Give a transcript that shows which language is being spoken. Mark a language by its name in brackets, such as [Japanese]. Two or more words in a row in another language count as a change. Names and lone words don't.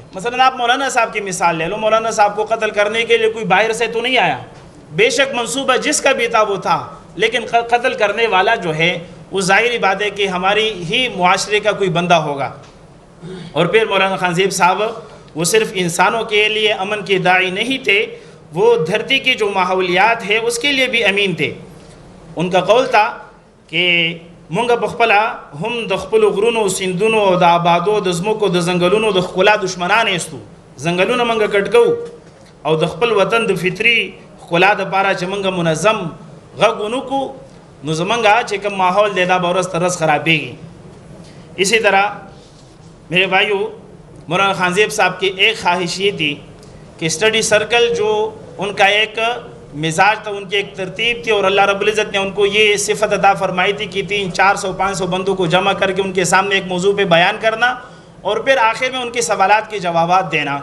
[Urdu] مثلا آپ مولانا صاحب کی مثال لے لو، مولانا صاحب کو قتل کرنے کے لیے کوئی باہر سے تو نہیں آیا، بے شک منصوبہ جس کا بھی تھا وہ تھا، لیکن قتل کرنے والا جو ہے وہ ظاہری بات ہے کہ ہماری ہی معاشرے کا کوئی بندہ ہوگا۔ اور پھر مولانا خان زیب صاحب وہ صرف انسانوں کے لیے امن کے داعی نہیں تھے، وہ دھرتی کی جو ماحولیات ہے اس کے لیے بھی امین تھے، ان کا قول تھا کہ [Pashto] مونږ بخپلا هم د خپل غرونو سیندونو او د آبادو د زمکو د ځنګلونو د ښکلا دشمنان ایستو، ځنګلونه مونږ کټ کوو او د خپل وطن د فطري ښکلا دپاره چې مونږ منظم غږ ونه کړو نو زمونږ چې کوم ماحول دی دا به ورځ تر ورځ خرابېږي۔ [Urdu] اسی طرح میرے بھائیو، مولانا خان زیب صاحب کی ایک خواہش یہ تھی کہ [English] study circle [Urdu] جو ان کا ایک مزاج تھا، ان کی ایک ترتیب تھی، اور اللہ رب العزت نے ان کو یہ صفت عطا فرمائی تھی کہ 300-400-500 بندوں کو جمع کر کے ان کے سامنے ایک موضوع پہ بیان کرنا اور پھر آخر میں ان کے سوالات کے جوابات دینا۔